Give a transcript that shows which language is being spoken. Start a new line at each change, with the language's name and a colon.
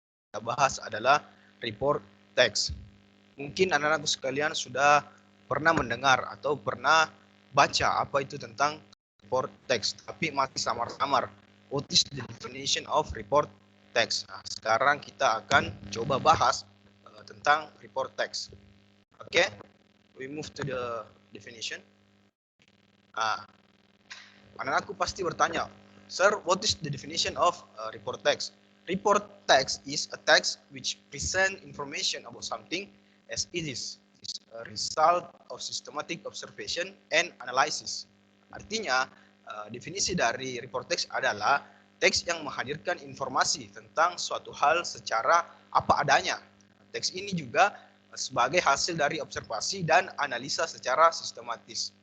Indonesian: kita bahas adalah report text. Mungkin anak-anakku sekalian sudah pernah mendengar atau pernah baca apa itu tentang report text, tapi masih samar-samar.
English: What is the definition of report text?
Indonesian: Nah, sekarang kita akan coba bahas tentang report text.
English: Oke, we move to the definition.
Indonesian: Anak-anakku pasti bertanya,
English: Sir, what is the definition of report text? Report text is a text which present information about something as it is a result of systematic observation and analysis.
Indonesian: Artinya, definisi dari report text adalah teks yang menghadirkan informasi tentang suatu hal secara apa adanya. Teks ini juga sebagai hasil dari observasi dan analisa secara sistematis.